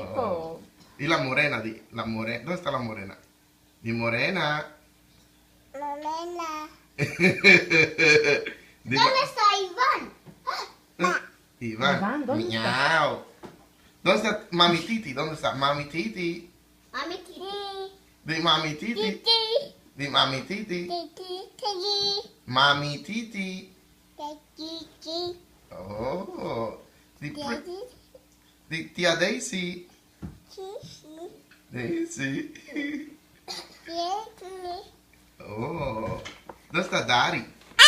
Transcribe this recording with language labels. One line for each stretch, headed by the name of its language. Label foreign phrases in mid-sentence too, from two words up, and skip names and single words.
Spanish: Jacob? Y la morena, ¿dónde está la morena? Mi morena. Dime- Iván, Iván, ¿dónde está? miau. ¿Dónde está Mami Titi? ¿Dónde está Mami Titi? Di Mami Titi. Di Mami Titi. Mami Titi. Oh. Di tía Daisy. Daisy. Oh. ¿Dónde está Daddy?